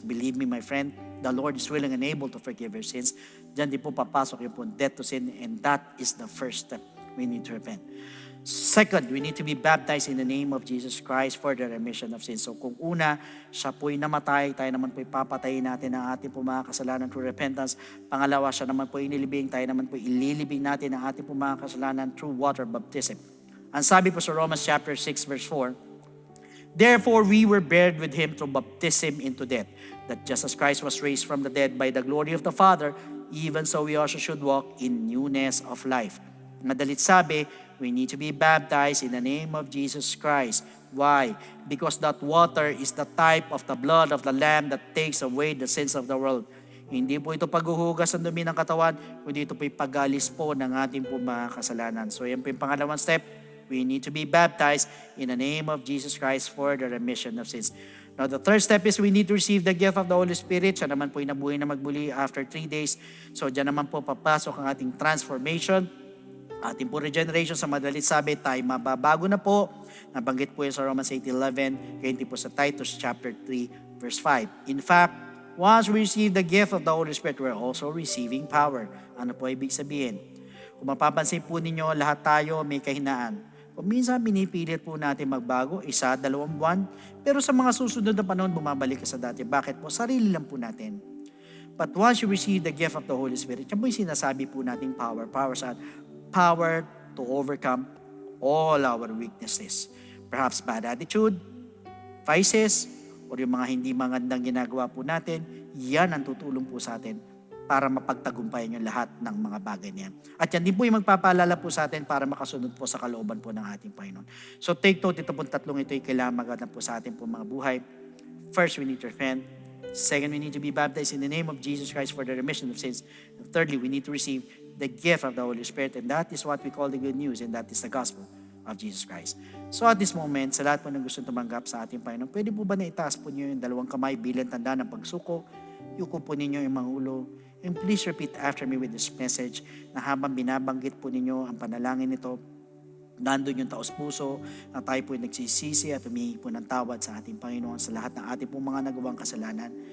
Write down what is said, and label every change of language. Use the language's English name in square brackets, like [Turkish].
[English] Believe me, my friend, the Lord is willing and able to forgive your sins. [Filipino] Diyan din po papasok yung pong [English] death to sin, and that is the first step. We need to repent. Second, we need to be baptized in the name of Jesus Christ for the remission of sins. [Filipino] So kung una, siya po'y namatay, tayo naman po'y papatayin natin ang ating pong mga kasalanan [English] through repentance. [Filipino] Pangalawa, siya naman po'y inilibing, tayo naman po'y ililibing natin ang ating pong mga kasalanan [English] through water baptism. [Filipino] Ang sabi po sa [English] Romans chapter 6 verse 4, therefore we were buried with Him through baptism into death, that just as Christ was raised from the dead by the glory of the Father, even so we also should walk in newness of life. [Filipino] Madalit sabi, [English] we need to be baptized in the name of Jesus Christ. Why? Because that water is the type of the blood of the Lamb that takes away the sins of the world. [Filipino] Hindi po ito paghuhugas ng dumi ng katawan, kundi ito po pagalis po ng ating po mga kasalanan. So yan po yung pangalawang step. [English] We need to be baptized in the name of Jesus Christ for the remission of sins. Now, the third step is we need to receive the gift of the Holy Spirit. [Filipino] Siya naman po yung nabuhay na magbuli [English] after 3 days. [Filipino] So, dyan naman po papasok ang ating transformation, ating po regeneration. Sa madalit sabi, tayo mababago na po. Nabanggit po yun sa Romans 8:11, kaya hindi po sa Titus chapter 3, verse 5. [English] In fact, once we receive the gift of the Holy Spirit, we're also receiving power. [Filipino] Ano po ibig sabihin? Kung mapapansin po ninyo, lahat tayo may kahinaan. Kung minsan pinipilit po natin magbago, 1, 2 buwan, pero sa mga susunod na panahon, bumabalik ka sa dati. Bakit po? Sarili lang po natin. [English] But once you receive the gift of the Holy Spirit, [Filipino] yan po yung sinasabi po nating [English] power. Power to overcome all our weaknesses. Perhaps bad attitude, vices, or [Filipino] yung mga hindi magandang ginagawa po natin, yan ang tutulong po sa atin para mapagtagumpayan yung lahat ng mga bagay niyan. At yan din po yung magpapaalala po sa atin para makasunod po sa kalooban po ng ating Panginoon. [English] So take note, [Filipino] ito pong tatlong ito ay kailangan magandang po sa ating po mga buhay. [English] First, we need to repent. Second, we need to be baptized in the name of Jesus Christ for the remission of sins. And thirdly, we need to receive the gift of the Holy Spirit, and that is what we call the good news, and that is the gospel of Jesus Christ. So at this moment, [Filipino] sa lahat po ng gustong tumanggap sa ating Panginoon, pwede po ba na itaas po niyo yung dalawang kamay bilang tanda ng pagsuko? Yuko po ninyo yung mga ulo. [English] And please repeat after me with this message [Filipino] na habang binabanggit po ninyo ang panalangin nito, nandun yung taos puso na tayo po nagsisisi at humingi po ng tawad sa ating Panginoon sa lahat ng ating pong mga nagawang kasalanan.